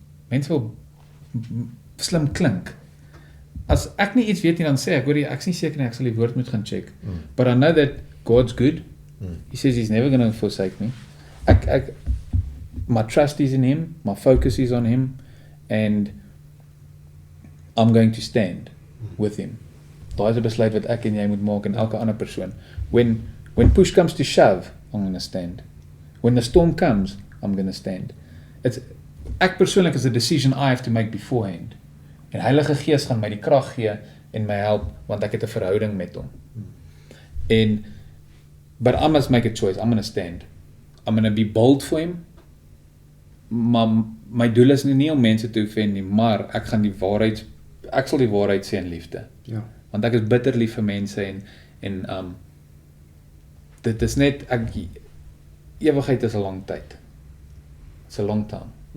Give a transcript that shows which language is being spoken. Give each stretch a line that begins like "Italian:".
Afrikaans: Mense wil slim klink. As ek nie iets weet nie, dan sê ek, hoor jy, ek is nie seker nie, ek sal die woord moet gaan check.
English: But I know that God's good. He says He's never going to forsake me. My trust is in Him, my focus is on Him, and I'm going to stand with Him.
Afrikaans: Daai is 'n besluit wat ek en jy moet maak en elke ander persoon.
English: When push comes to shove, I'm going to stand. When the storm comes, I'm going to stand.
Afrikaans: Ek persoonlik
English: is a decision I have to make beforehand.
Afrikaans: En Heilige Gees gaan my die krag gee en my help, want ek het 'n verhouding met Hom.
English: But I must make a choice. I'm going to stand. I'm going to be bold for Him.
Afrikaans: Maar my doel is nie om mense te offend nie, maar ek sal die waarheid sê in liefde. Ja. Want ek is bitter lief vir mense en dit is net, ewigheid is 'n lang tyd.
English: It's a long time.